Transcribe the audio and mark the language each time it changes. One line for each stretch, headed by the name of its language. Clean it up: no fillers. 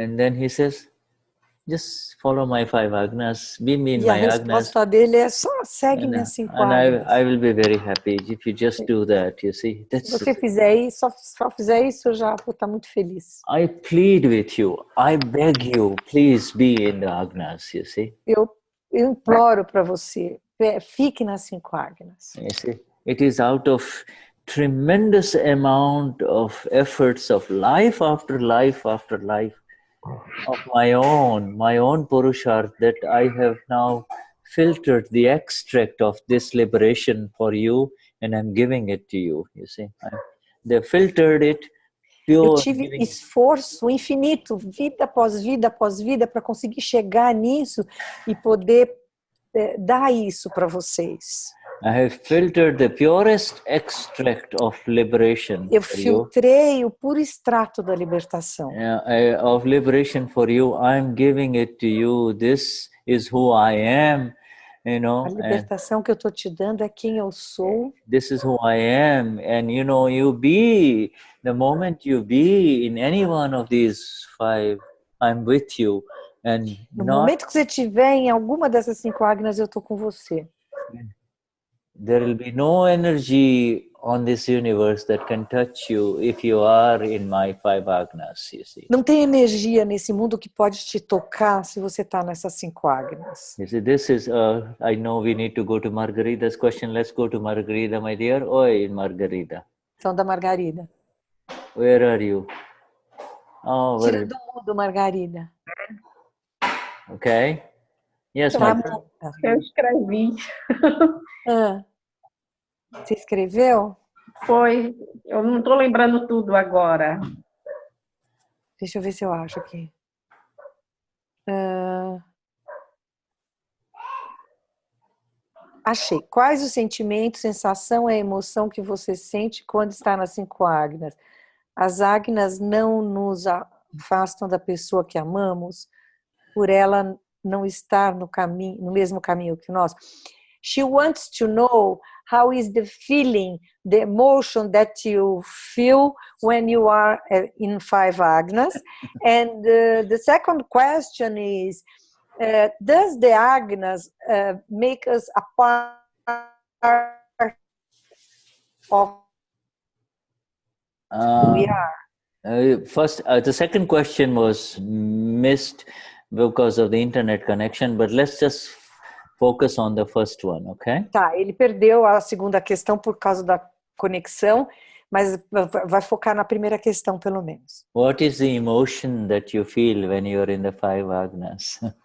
English: and then he says, "Just follow my 5 Agnas, be me in
Portuguese: E a
English: my Agnas,
Portuguese: resposta dele é só segue minhas 5
English: and Agnas. I will be very happy if you just do that." You see,
Portuguese: Se você fizer isso, só fizer isso, eu já vou estar muito feliz.
English: I plead with you. I beg you, please be in the Agnas. You see.
Portuguese: Eu imploro para você, fique nas 5 Agnas.
English: You see, it is out of tremendous amount of efforts of life after life after life of my own Purusharth that I have now filtered the extract of this liberation for you, and I'm giving it to you. You see, they filtered it.
Portuguese: Eu tive esforço infinito, vida após vida, para conseguir chegar nisso e poder dar isso para vocês.
English: I have filtered the purest extract of liberation.
Portuguese: Eu filtrei o puro extrato da libertação.
English: Of liberation for you. I'm giving it to you. This is who I am. You know,
Portuguese: a libertação que eu estou te dando é quem eu sou.
English: This is who I am, and you know, you be the moment you be in any one of these 5, I'm with you, and
Portuguese: no momento que você estiver em alguma dessas 5 Agnas, eu estou com você.
English: There will be no energy on this universe that can touch you if you are in my 5 Agnas, you see.
Portuguese: Não tem energia nesse mundo que pode te tocar se você está nessas 5 Agnas.
English: You see, this is, I know we need to go to Margarita's question. Let's go to Margarita, my dear.
Portuguese: Oi, Margarita. São da Margarida.
English: Where are you? Oh,
Portuguese: Tira do mundo, Margarida.
English: Okay. Yes,
Portuguese: eu escrevi. Você escreveu? Foi. Eu não estou lembrando tudo agora. Deixa eu ver se eu acho aqui. Achei. Quais os sentimentos, sensação e emoção que você sente quando está nas 5 Agnas? as Agnas não nos afastam da pessoa que amamos por ela não estar no caminho, no mesmo caminho que nós.
English: She wants to know how is the feeling, the emotion that you feel when you are in 5 Agnas. And the second question is, does the Agnas make us a part of who we are? First, the second question was missed because of the internet connection, but let's just focus on the first one, okay?
Portuguese: Tá, ele perdeu a segunda questão por causa da conexão, mas vai focar na primeira questão, pelo menos.
English: What is the emotion that you feel when you're in the 5 Agnas?